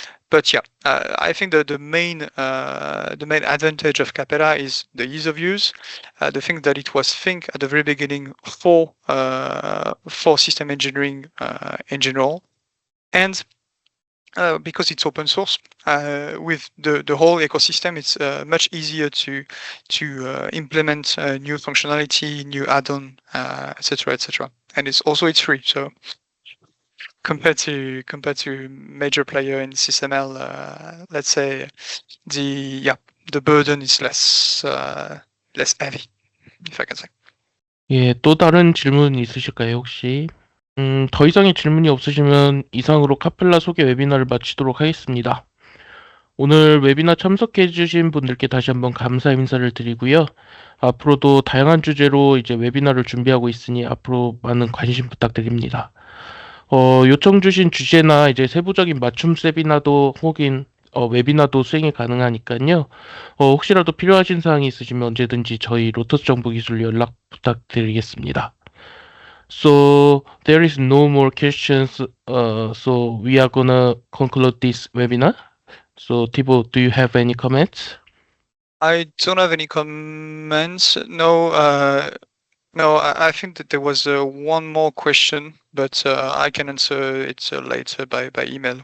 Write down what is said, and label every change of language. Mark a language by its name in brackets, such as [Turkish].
[English] But yeah, I think that the main advantage of Capella is the ease of use, the thing that it was think at the very beginning for system engineering in general, and because it's open source, with the whole ecosystem, it's much easier to implement new functionality, new add-on, etc., etc. And it's free. So compared to major player in SysML, let's say the burden is less heavy, if I can say. [Korean] 예, 또 다른 질문 있으실까요, 혹시? 더 이상의 질문이 없으시면 이상으로 카펠라 소개 웨비나를 마치도록 하겠습니다. 오늘 웨비나 참석해주신 분들께 다시 한번 감사 인사를 드리고요. 앞으로도 다양한 주제로 이제 웨비나를 준비하고 있으니 앞으로 많은 관심 부탁드립니다. 요청 주신 주제나 이제 세부적인 맞춤 세미나도 혹은 웨비나도 수행이 가능하니까요. 혹시라도 필요하신 사항이 있으시면 언제든지 저희 로터스 정보기술 연락 부탁드리겠습니다. [English] So there is no more questions. So we are gonna conclude this webinar. So Thibault, do you have any comments? I don't have any comments. No, I think that there was one more question, but I can answer it later by email.